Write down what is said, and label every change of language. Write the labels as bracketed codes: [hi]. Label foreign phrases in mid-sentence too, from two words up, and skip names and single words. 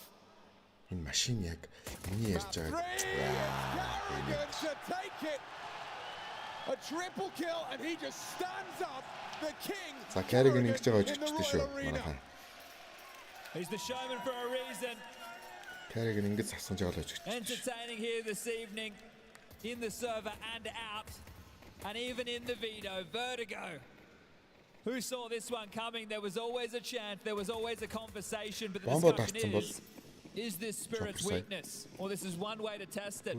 [en] Machine Karrigan to take it. A triple kill, and he just stands up. The king. Karrigan in the arena. He's the showman for a reason. [mn] Karrigan ингэж асууж байгаа ч. [en] Entertaining here this evening in the server and out. And even in the veto, Vertigo. Who saw this one coming? There was always a chance, there was always a conversation, but the discussion is this Spirit's weakness? Or this is one way to test it.